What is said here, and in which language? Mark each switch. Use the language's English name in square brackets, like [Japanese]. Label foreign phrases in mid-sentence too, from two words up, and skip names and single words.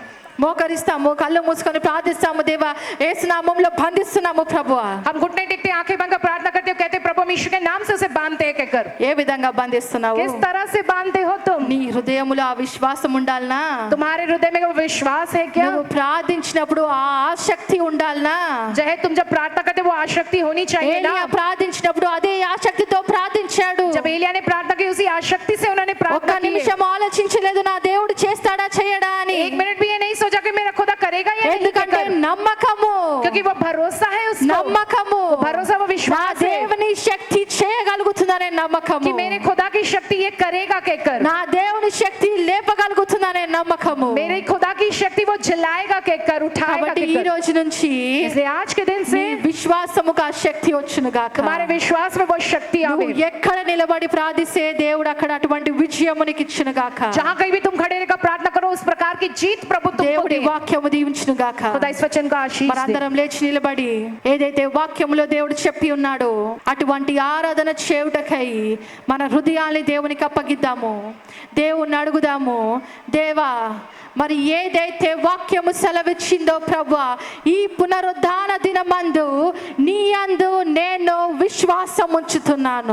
[Telugu] మోకరిస్తాము, కళ్ళు మూసుకొని ప్రార్థిస్తాము, దేవా యేసు నామములో బంధిస్తున్నాము ప్రభువా. [Hindi] हम घुटने टेकते आंखें बंद कर प्रार्थना करते हो, कहते हैं, प्रभु हम यीशु के नाम से उसे बांधते हैं कहकर. [Telugu] ఏ విధంగా బంధిస్తున్నావు? [Hindi] किस तरह से बांधते हो तुम? [Telugu] నీ హృదయములో ఆ విశ్వాసం ఉండాలనా? [Hindi] तुम्हारे हृदय में वो विश्वास है क्या? [Telugu] నువ్వు ప్రార్థించినప్పుడు ఆ ఆసక్తి ఉండాలనా? [Hindi] जो है तुम जब प्रार्थना करते हो वो आसक्ति होनी चाहिए ना. [Telugu] ఏలియా ప్రార్థించినప్పుడు అదే ఆసక్తితో ప్రార్థించాడు. [Hindi] जब एलिया ने प्रार्थना की उसी आसक्ति से उन्होंने [Telugu] ఒక్క [Hindi] प्रार्थना की. [Telugu] నిమిషం ఆలోచించలేదు నా దేవుడు చేస్తాడా చేయడా అని. [Hindi] एक मिनट भी ये नहीं सोचा कि मेरा खुदा करेगा या नहीं [Telugu] ఎందుకంటే [Hindi] कहकर. [Telugu] నమ్మకము, [Hindi] क्योंकि वो भरोसा है उसको. [Telugu] నమ్మకము, [Hindi] भरोसा वो [Telugu] నా [Hindi] विश्वास है [Telugu] దేవుని శక్తి చేయగలుగుతుందనే నమ్మకము, [Hindi] कि मेरे खुदा की शक्ति ये करेगा कहकर. [Telugu] నా దేవుని శక్తి లేపగలుగుతుందనే నమ్మకము. [Hindi] मेरे खुदा की शक्ति वो जलाएगा कहकर, उठाएगा [Telugu] కాబట్టి ఈ [Hindi] कहकर. [Telugu] రోజు నుంచి [Hindi] इसलिए आज के दिन से [Telugu] నీ విశ్వాసముగా శక్తి వచ్చును గాక. [Hindi] तुम्हारे विश्वास में वो शक्ति आवे. [Telugu] నువ్వు ఎక్కడ నిలబడి ప్రార్థిస్తే దేవుడు అక్కడ అటువంటి విజయము నీకు ఇచ్చును గాక. [Hindi] जहाँ कहीं भी तुम खड़े रहकर प्रार्थना करो उस प्रकार की जीत प्रभु तुमको [Telugu] దేవుడి [Hindi] दे. [Telugu] వాక్యము దీవించును గాక. [Hindi] खुदा इस वचन का आशीष दे. [Telugu] మనందరం లేచి నిలబడి ఏదైతే వాక్యములో దేవుడు చెప్పి ఉన్నాడో అటువంటి ఆరాధన చేయుటకై మన హృదయాన్ని దేవునికి అప్పగిద్దాము. దేవుణ్ణి అడుగుదాము, దేవా మరి ఏదైతే వాక్యము సెలవిచ్చిందో ప్రభువా, ఈ పునరుద్ధాన దినమందు నీ యందు నేను విశ్వాసం ఉంచుతున్నాను.